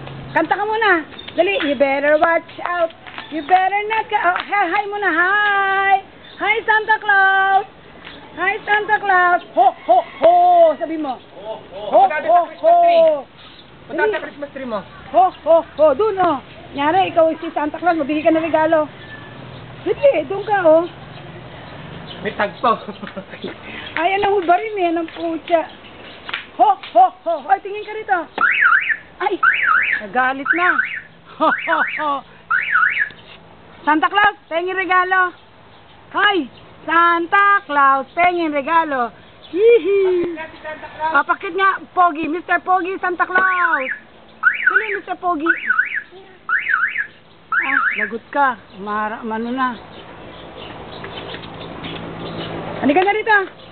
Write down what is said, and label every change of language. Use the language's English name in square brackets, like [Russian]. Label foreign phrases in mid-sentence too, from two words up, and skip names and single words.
[Filipino] Kanta ka muna. Dali. [English] You better watch out. You better not... hi muna. Hi. Hi, Santa Claus. Hi, Santa Claus. Ho, ho, ho. [Filipino] Sabi mo. Ho, Ho, ho, ho. Punta sa Christmas tree mo. Ho, ho, ho. Doon, oh. Nyari, ikaw si Santa Claus. Mabili ka ng regalo. Dali, doon ka, oh. May tagpo. Ay, anong hubarin eh. Anong pucha. Ho, ho, ho. Ay, tingin ka rito. Ay, nagalit na. Ho, ho, ho. Santa Claus, pengin regalo. [English] Hi, Santa Claus, [Filipino] pengin regalo. Hihi. Papakit nga, Pogi. Mr. Pogi, Santa Claus. Dali, Mr. Pogi. Ah, lagot ka. Mano na. Halika na rito.